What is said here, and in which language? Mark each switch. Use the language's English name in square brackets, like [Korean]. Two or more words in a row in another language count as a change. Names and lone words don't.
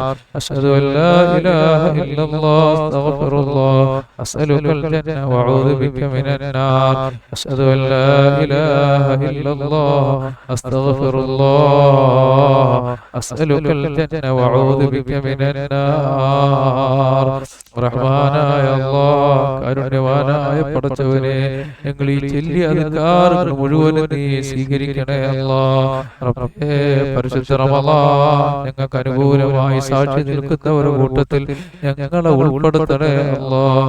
[Arabic] أشهد أن لا إله إلا الله أستغفر الله أسألك الجنة وأعوذ بك من النار. أشهد أن لا إله إلا الله أستغفر الله أسألك الجنة وأعوذ بك من النار. [Malayalam] റഹ്മാനായ അല്ലാഹ്, കാരുണ്യവാനായ പടച്ചവനെ, ഞങ്ങൾ ഈ ചൊല്ലിയ അദ്കാറുകൾ മുഴുവനും നീ സ്വീകരിക്കണേ അല്ലാഹ്. റബ്ബേ, പരിശുദ്ധ റമളാൻ ഞങ്ങൾക്ക് അനുകൂലമായി സാക്ഷി നിൽക്കുന്നവരുടെ കൂട്ടത്തിൽ ഞങ്ങളെ ഉൾപ്പെടുത്തണേ അല്ലാഹ്.